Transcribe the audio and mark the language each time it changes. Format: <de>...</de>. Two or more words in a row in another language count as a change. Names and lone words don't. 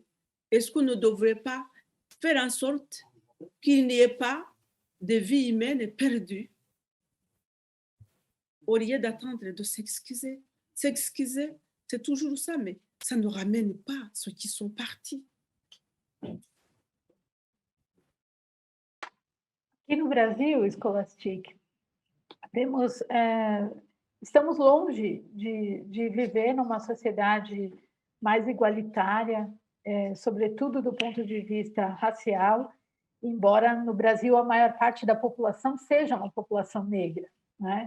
<fr>Est-ce qu'on ne devrait pas faire en sorte qu'il n'y ait pas de vies humaines perdues au lieu d'attendre de s'excuser? S'excuser, c'est toujours ça, mais ça ne ramène pas ceux qui sont partis.</fr> <pt>Aqui no Brasil, Scholastic, estamos longe de viver numa sociedade mais igualitária, sobretudo do ponto de vista racial, embora no Brasil a maior parte da população seja uma população negra, né?</pt>